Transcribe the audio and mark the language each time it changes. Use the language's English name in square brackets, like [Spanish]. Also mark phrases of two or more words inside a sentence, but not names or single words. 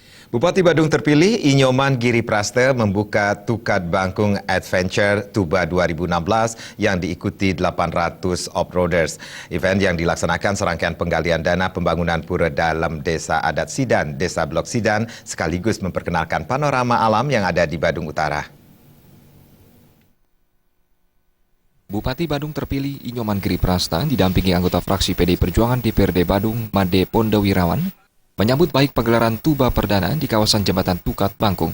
[Indonesian] Bupati Badung terpilih Inyoman Giri Praste membuka Tukat Bangkung Adventure Tuba 2016 yang diikuti 800 off-roaders. Event yang dilaksanakan serangkaian penggalian dana pembangunan pura dalam Desa Adat Sidan, Desa Blok Sidan, sekaligus memperkenalkan panorama alam yang ada di Badung Utara. Bupati Badung terpilih Inyoman Giri Praste didampingi anggota fraksi PD Perjuangan DPRD Badung, Made Pondowirawan, menyambut baik pegelaran Tuba Perdana di kawasan Jembatan Tukat Bangkung.